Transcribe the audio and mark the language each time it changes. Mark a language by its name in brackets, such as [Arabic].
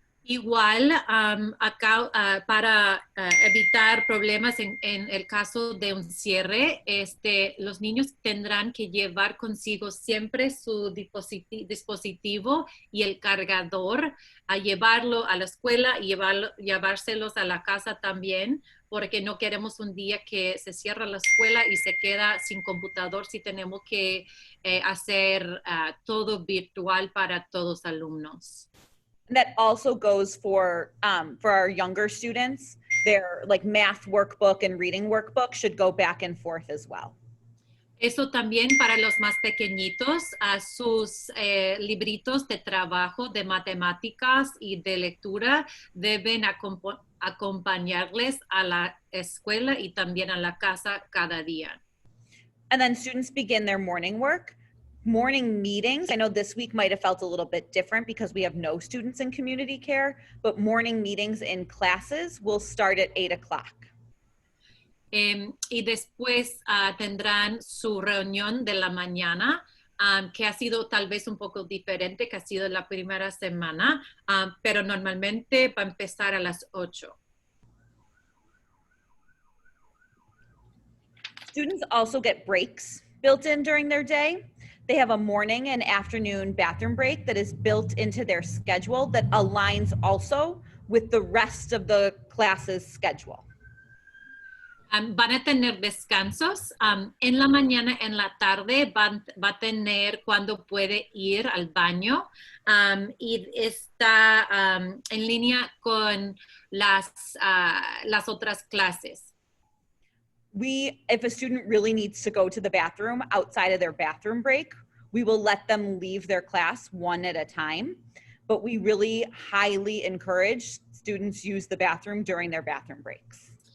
[Spanish] Igual, acá para evitar problemas en el caso de un cierre, los niños tendrán que llevar consigo siempre su dispositivo y el cargador, a llevarlo a la escuela y llevárselos a la casa también, porque no queremos un día que se cierra la escuela y se queda sin computador si tenemos que hacer todo virtual para todos los alumnos. [English] And that also goes for our younger students. Their like math workbook and reading workbook should go back and forth as well. [Spanish] Eso también para los más pequeñitos, sus libritos de trabajo de matemáticas y de lectura deben acompañarles a la escuela y también a la casa cada día. [English] And then students begin their morning work. Morning meetings, I know this week might have felt a little bit different because we have no students in community care, but morning meetings in classes will start at 8 o'clock. [Spanish] Y después tendrán su reunión de la mañana, que ha sido tal vez un poco diferente, que ha sido la primera semana, pero normalmente va a empezar a las 8. [English] Students also get breaks built in during their day. They have a morning and afternoon bathroom break that is built into their schedule that aligns also with the rest of the class's schedule. [Spanish] Van a tener descansos. En la mañana, en la tarde, va a tener cuando puede ir al baño y está en línea con las otras clases. [English] If a student really needs to go to the bathroom outside of their bathroom break, we will let them leave their class one at a time, but we really highly encourage students use the bathroom during their bathroom breaks.